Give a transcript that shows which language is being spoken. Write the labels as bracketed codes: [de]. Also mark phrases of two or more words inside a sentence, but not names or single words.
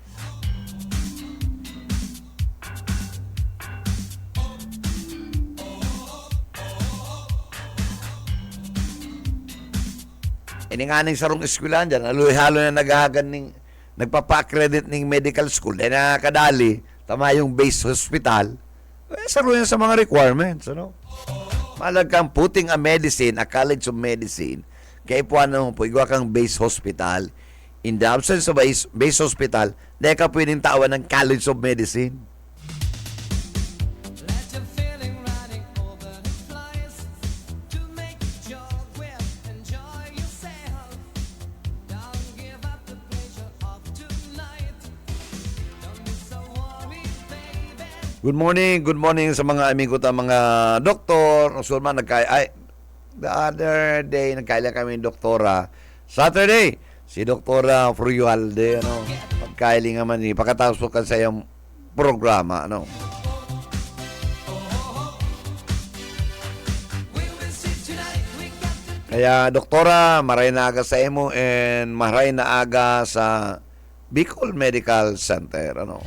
[bik] Ini nga ning sarong eskwelahan dyan, halo na naghahagan ning, nagpapa-accredit ning [en] medical school, [bik] dahil nakakadali, tama yung [en] base hospital, [bik] saro yan sa mga requirements. Ano? Malagang [en] putting a medicine, a college of medicine, [bik] kaya po ano po, igwa kang [en] base hospital. In the absence of base hospital, [bik] dahil ka pwedeng tawan ng [en] College of Medicine. Let your feeling running over the flies to make your will enjoy yourself. Don't give up the pleasure of tonight. Don't be so worried, baby. Good morning [bik] sa mga amigo ta mga doktor. Usulman [en] the other day [bik] nagkaila kami ng doktora. Saturday, si Doktora Frualde, ano, pagkaili nga man ni pagkatapos po kan sa iyong programa, ano. Kaya doktora, maray na aga sa imo and maray na aga sa Bicol Medical Center, ano.